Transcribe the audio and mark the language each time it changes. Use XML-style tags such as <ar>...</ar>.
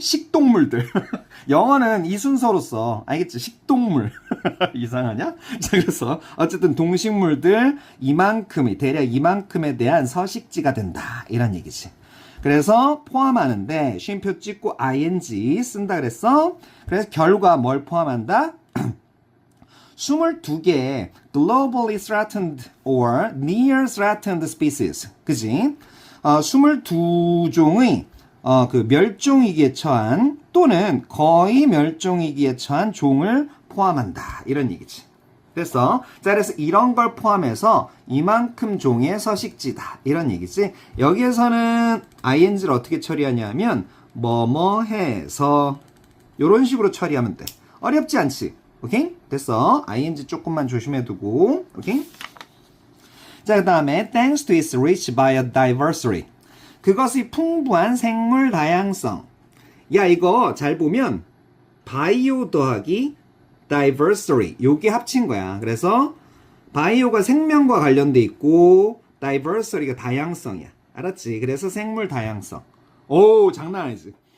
<ko>식동물들. 영어는 이 순서로 써. 알겠지? 식동물. 이상하냐? 자, 그래서 어쨌든 동식물들 이만큼이, 대략 이만큼에 대한 서식지가 된다. 이런 얘기지. 그래서 포함하는데 쉼표 찍고 ing 쓴다 그랬어. 그래서 결과 뭘 포함한다? 22개의</ko> <en>globally threatened or near threatened species.</en> <ko>그지? 22종의 그 멸종위기에 처한 또는 거의 멸종위기에 처한 종을 포함한다. 이런 얘기지. 됐어? 자, 그래서 이런 걸 포함해서 이만큼 종의 서식지다. 이런 얘기지. 여기에서는 ing를 어떻게 처리하냐면 뭐뭐 해서 이런 식으로 처리하면 돼. 어렵지 않지? 오케이? 됐어. ing 조금만 조심해 두고. 오케이? 자, 그 다음에</ko> <en>thanks to its rich biodiversity.</en> <ko>그것이 풍부한 생물 다양성. 야, 이거 잘 보면 바이오 더하기 diversity. 요게 합친 거야. 그래서 바이오가 생명과 관련돼 있고 diversity가 다양성이야. 알았지? 그래서 생물 다양성. 오, 장난 아니지?</ko>